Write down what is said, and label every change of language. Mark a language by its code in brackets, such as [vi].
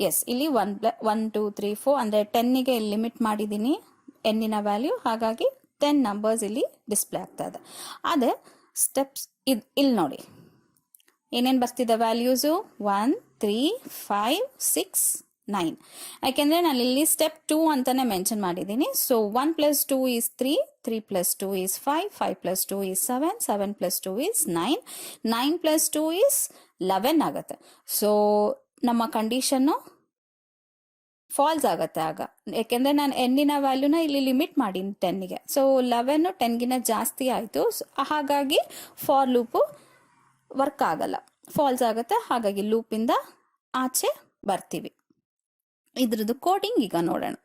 [kn] S, ಇಲ್ಲಿ 1 2 3 4 ಅಂದರೆ 10ಗೆ limit ಮಾಡಿದ್ದೀನಿ ಎನ್ನಿನ ವ್ಯಾಲ್ಯೂ, ಹಾಗಾಗಿ 10 ನಂಬರ್ಸ್ ಇಲ್ಲಿ ಡಿಸ್ಪ್ಲೇ ಆಗ್ತಾ ಇದೆ. ಅದೇ ಸ್ಟೆಪ್ಸ್ ಇಲ್ಲಿ ನೋಡಿ ಏನೇನು ಬರ್ತಿದೆ ವ್ಯಾಲ್ಯೂಸು 1 3 5 6 9. ಯಾಕೆಂದರೆ ನಾನು ಇಲ್ಲಿ ಸ್ಟೆಪ್ 2 ಅಂತಾನೆ ಮೆನ್ಷನ್ ಮಾಡಿದ್ದೀನಿ. [en] so 1 + 2 is 3, 3 + 2 is 5, 5 + 2 is 7, 7 + 2 is 9, 9 + 2 is 11 [kn] ಆಗುತ್ತೆ. ಸೊ ನಮ್ಮ ಕಂಡೀಷನ್ನು ಫಾಲ್ಸ್ ಆಗುತ್ತೆ ಆಗ, ಯಾಕೆಂದರೆ ನಾನು ಎನ್ನಿನ ವ್ಯಾಲ್ಯೂನ ಇಲ್ಲಿ ಲಿಮಿಟ್ ಮಾಡೀನಿ 10ಗೆ. ಸೊ 11 10ಗಿನ ಜಾಸ್ತಿ ಆಯಿತು, ಹಾಗಾಗಿ ಫಾರ್ ಲೂಪು ವರ್ಕ್ ಆಗಲ್ಲ, ಫಾಲ್ಸ್ ಆಗುತ್ತೆ. ಹಾಗಾಗಿ ಲೂಪಿಂದ ಆಚೆ ಬರ್ತೀವಿ. ಇದ್ರದ್ದು ಕೋಡಿಂಗ್ ಈಗ ನೋಡೋಣ.